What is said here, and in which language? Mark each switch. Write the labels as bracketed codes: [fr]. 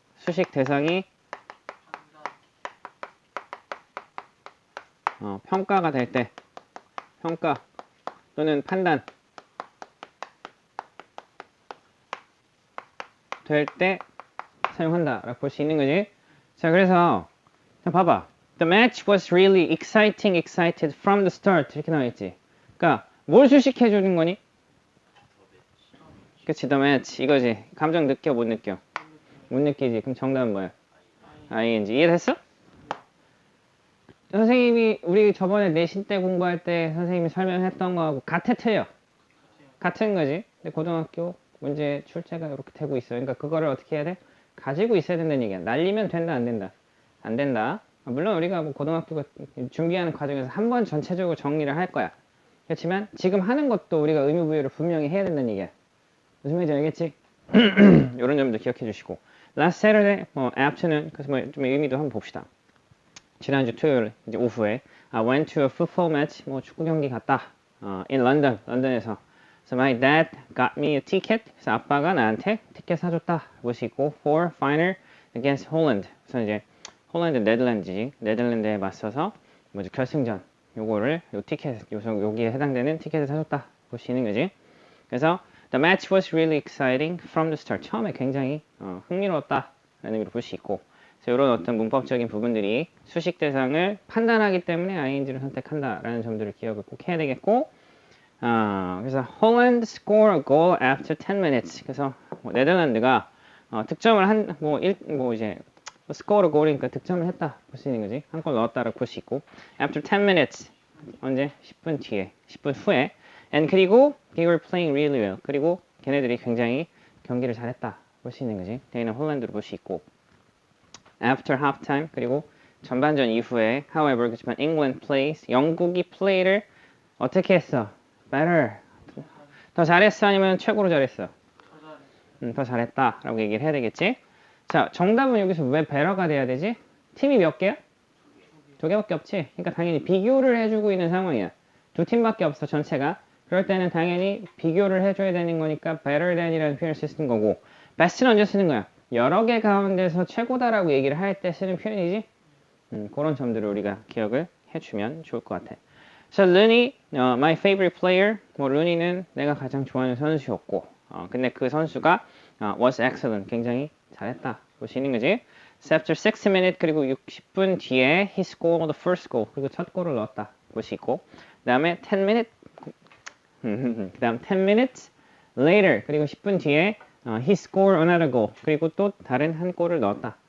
[ko] 수식 대상이 평가가 될 때, 평가 또는 판단 될 때 사용한다 라고 볼 수 있는 거지. 자, 그래서 자, 봐봐. [en] The match was really excited from the start [ko] 이렇게 나와 있지. 그러니까 뭘 수식해 주는 거니? 그치, [en] the match [ko] 이거지. 감정 느껴 못 느껴? 못 느끼지. 그럼 정답은 뭐야? ing. 이해됐어? 선생님이 우리 저번에 내신 때 공부할 때 선생님이 설명했던 거하고 틀려. 같은 거지. 근데 고등학교 문제 출제가 이렇게 되고 있어요. 그러니까 그거를 어떻게 해야 돼? 가지고 있어야 된다는 얘기야. 날리면 된다, 안 된다? 안 된다. 물론 우리가 뭐 고등학교 준비하는 과정에서 한 번 전체적으로 정리를 할 거야. 그렇지만 지금 하는 것도 우리가 의무부여를 분명히 해야 된다는 얘기야. 무슨 말인지 알겠지? 이런 점도 기억해 주시고. [en] Last Saturday, afternoon, [ko] 그래서 뭐 좀 의미도 한번 봅시다. 지난주 토요일 이제 오후에 [en] I went to a football match, [ko] 뭐 축구 경기 갔다. [en] in London, 런던에서. So my dad got me a ticket. [ko] 그래서 아빠가 나한테 티켓 사줬다. 그것이 있고 [en] for final against Holland. [ko] 그래서 이제 홀란드 네덜란드지. 네덜란드에 맞서서 뭐지 결승전. 요거를 요 티켓 여기에 해당되는 티켓을 사줬다. 보시는 거지. [en] 그래서 the match was really exciting from the start. [ko] 처음에 굉장히 흥미로웠다. 라는 의미로 볼 수 있고. 그래서 이런 어떤 문법적인 부분들이 수식 대상을 판단하기 때문에 ing를 선택한다라는 점들을 기억을 꼭 해야 되겠고. [en] 그래서 Holland scored a goal after 10 minutes. [ko] 그래서 네덜란드가 득점을 뭐 이제 스코어를 고르니까 득점을 했다 볼 수 있는 거지. 한 골 넣었다라고 볼 수 있고. [en] After 10 minutes [ko] 언제? 10분 뒤에, 10분 후에. [en] And 그리고 they were playing really well. [ko] 그리고 걔네들이 굉장히 경기를 잘했다 볼 수 있는 거지. 대인은 홀란드로 볼 수 있고. [en] After halftime [ko] 그리고 전반전 이후에 however 그렇지만 [en] England plays [ko] 영국이 play를 어떻게 했어? better 더 잘했어 아니면 최고로 잘했어? 더 잘했다 라고 얘기를 해야 되겠지. 자, 정답은 여기서 왜 better가 돼야 되지? 팀이 몇 개야? 두 개밖에 없지. 그러니까 당연히 비교를 해주고 있는 상황이야. 두 팀밖에 없어 전체가. 그럴 때는 당연히 비교를 해줘야 되는 거니까 better than이라는 표현을 쓰는 거고, best는 언제 쓰는 거야? 여러 개 가운데서 최고다라고 얘기를 할 때 쓰는 표현이지. 그런 점들을 우리가 기억을 해주면 좋을 것 같아. [en] So Rooney, my favorite player. [ko] 뭐 루니는 내가 가장 좋아하는 선수였고, 근데 그 선수가 [en] was excellent. [ko] 굉장히 잘했다. 볼 수 있는 거지. [en] So after 60 minutes [ko] 그리고 60분 뒤에 [en] he scored the first goal. [ko] 그리고 첫 골을 넣었다. 볼 수 있고, 그 다음에 10 minutes 그 다음 [en] 10 minutes later [ko] 그리고 10분 뒤에 [en] he scored another goal. [ko] 그리고 또 다른 한 골을 넣었다.